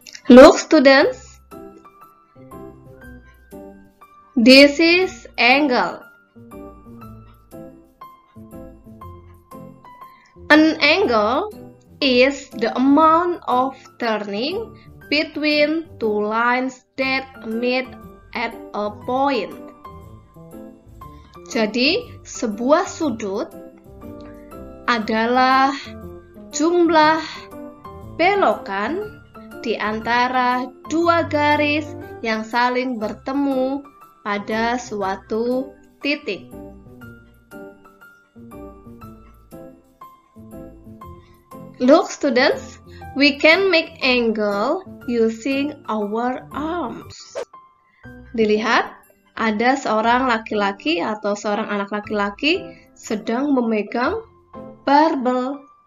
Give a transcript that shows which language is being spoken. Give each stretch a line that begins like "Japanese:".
English: Look, students, this is angle. An angle is the amount of turning between two lines that meet at a point.
Indonesian: Jadi, sebuah sudut adalah jumlah belokan di antara dua garis yang saling bertemu pada suatu titik.
English: Look, students, we can make angle using our arms.
Indonesian: Dilihat, ada seorang laki-laki atau seorang anak laki-laki sedang memegang barbel.